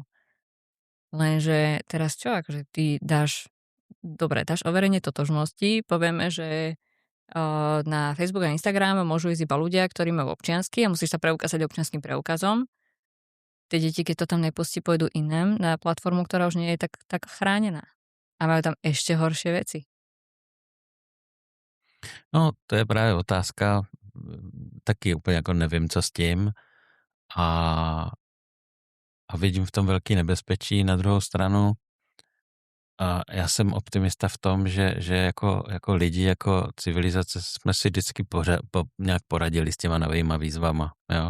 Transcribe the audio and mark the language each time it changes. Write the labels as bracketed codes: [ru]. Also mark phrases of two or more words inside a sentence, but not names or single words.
[sk] Lenže teraz čo, akože ty dáš overenie totožnosti, povieme, že na Facebook a Instagram môžu ísť iba ľudia, ktorí majú občiansky a musíš sa preukázať občianskym preukazom. Tie deti, keď to tam nepustí, pôjdu inám na platformu, ktorá už nie je tak chránená. A majú tam ešte horšie veci. [cs] No, to je právě otázka, taky úplně jako nevím, co s tím a vidím v tom velký nebezpečí. Na druhou stranu já jsem optimista v tom, že jako lidi, jako civilizace jsme si vždycky nějak poradili s těma novýma výzvama, jo.